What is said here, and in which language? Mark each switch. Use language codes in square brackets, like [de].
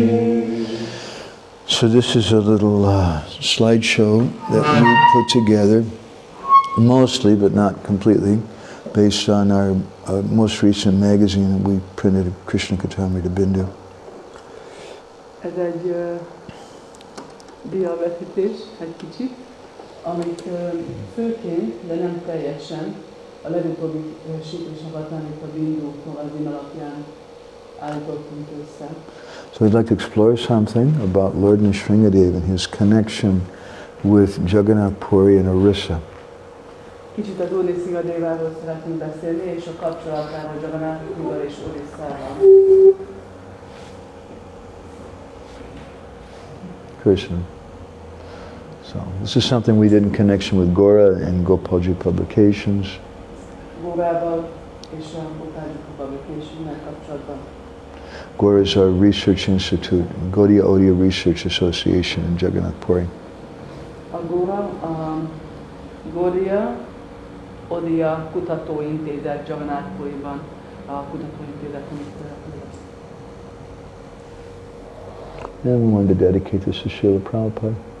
[en] So this is a little slideshow that we put together, mostly but not completely, based on our most recent magazine that we printed, Krishna Katamrita Bindu. [hu] Ez egy diavetítés, egy kicsit, amit főként, de nem teljesen, a legutóbbi Sri Krishna Katamrita Bindu magazin alapján állítottunk össze. [en] So we'd like to explore something about Lord Nrsimhadev and his connection with Jagannath Puri and Odisha. [hu] Kicsit az Úr Nrsimhadeváról szeretnénk beszélni, és a kapcsolatáról Jagannath Purival és Odisszáról. [en] Krishna. So this is something we did in connection with Gora and Gopalji Publications. [hu] Górával és a Gopalji Publications-nel kapcsolatban. [en] Gora is our research institute, Gaudiya Odia Research Association in Jagannath Puri. [hu] A Gora, Gaudiya Odia Kutatóintézet Jagannath Puriban, a kutatóintézet, amit [en] Yeah, we wanted to dedicate this to Srila Prabhupada.